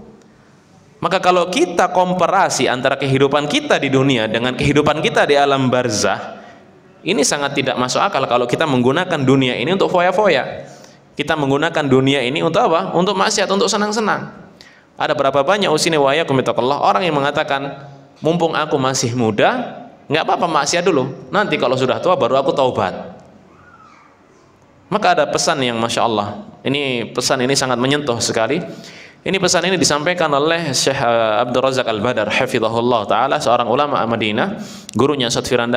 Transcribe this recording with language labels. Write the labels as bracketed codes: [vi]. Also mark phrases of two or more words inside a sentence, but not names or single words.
[id] Maka kalau kita komparasi antara kehidupan kita di dunia dengan kehidupan kita di alam barzah, ini sangat tidak masuk akal kalau kita menggunakan dunia ini untuk foya-foya. Kita menggunakan dunia ini untuk apa? Untuk maksiat, untuk senang-senang. Ada berapa banyak usini wa yakum taqullah orang yang mengatakan, mumpung aku masih muda, nggak apa-apa maksiat dulu. Nanti kalau sudah tua baru aku taubat. Maka ada pesan yang [ar] ما شاء الله. [id] Pesan ini sangat menyentuh sekali. Pesan ini disampaikan oleh Syekh Abdul Razak Al-Badar [ar] حفظه الله تعالى, [id] seorang ulama Madinah, gurunya Ustaz Firanda.